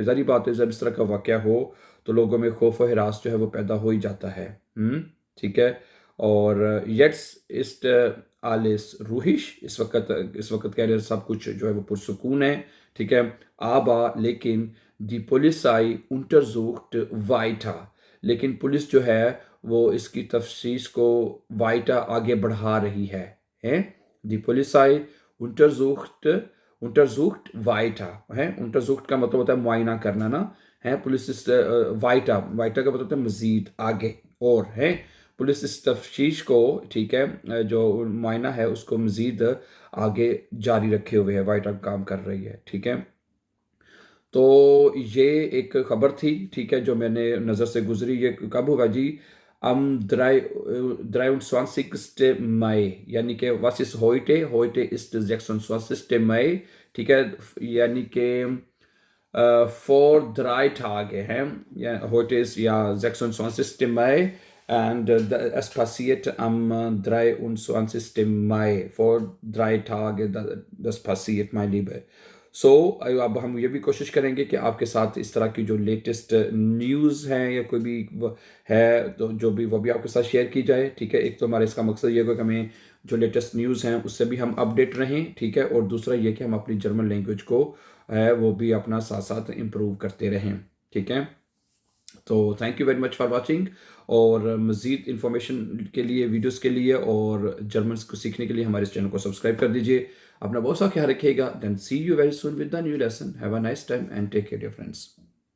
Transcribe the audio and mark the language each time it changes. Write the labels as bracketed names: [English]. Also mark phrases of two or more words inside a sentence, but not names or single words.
[Urdu] جاری بات ہے، جب اس طرح کا واقعہ ہو تو لوگوں میں خوف اور ہراس جو ہے وہ پیدا ہو ہی جاتا ہے. ٹھیک ہے? और [German] jetzt ist alles ruhig, [Urdu] اس وقت کہہ رہے ہیں سب کچھ جو ہے وہ پرسکون ہے. ٹھیک ہے? [German] आबा लेकिन die Polizei untersucht weiter, [Urdu] لیکن پولیس جو ہے وہ اس کی تفتیش کو وائٹا آگے بڑھا رہی ہے. [German] die Polizei untersucht weiter है। [Urdu] untersucht کا مطلب ہوتا ہے معائنہ کرنا نا، ہے. پولیس اس وائٹا، وائٹا کا مطلب ہوتا ہے مزید، آگے، اور ہے. پولیس اس تفتیش کو، ٹھیک ہے، جو معائنہ ہے اس کو مزید آگے جاری رکھے ہوئے ہے، وائٹا کام کر رہی ہے. ٹھیک ہے? تو یہ ایک خبر تھی، ٹھیک ہے، جو میں نے نظر سے گزری. یہ کب ہوا جی؟ am 23. [German] Mai، [Urdu] یعنی کہ [German] was ist heute? Heute ist 26. Mai، [Urdu] ٹھیک ہے، یعنی کہ [German] vor 3 Tage [Urdu] ہیں. [German] Ja, heute ist ja 26. Mai und es passiert am 23. Mai. Vor 3 Tage das passiert, mein Liebe. [Urdu] سو اب ہم یہ بھی کوشش کریں گے کہ آپ کے ساتھ اس طرح کی جو [English] latest news [Urdu] ہیں یا کوئی بھی ہے تو جو بھی وہ بھی آپ کے ساتھ شیئر کی جائے، ٹھیک ہے. ایک تو ہمارا اس کا مقصد یہ ہوگا کہ ہمیں جو [English] latest news [Urdu] ہیں اس سے بھی ہم اپڈیٹ رہیں، ٹھیک ہے، اور دوسرا یہ کہ ہم اپنی [English] German language [Urdu] کو ہے وہ بھی اپنا ساتھ ساتھ امپروو کرتے رہیں، ٹھیک ہے. [English] تو thank you very much for watching, [Urdu] اور مزید انفارمیشن کے لیے، ویڈیوز کے لیے اور جرمنس کو سیکھنے کے لیے ہمارے اس چینل کو سبسکرائب کر دیجیے. اپنا بہت سا خیال رکھیے گا. [English] then see you very soon with the new lesson. have a nice time and take care dear friends.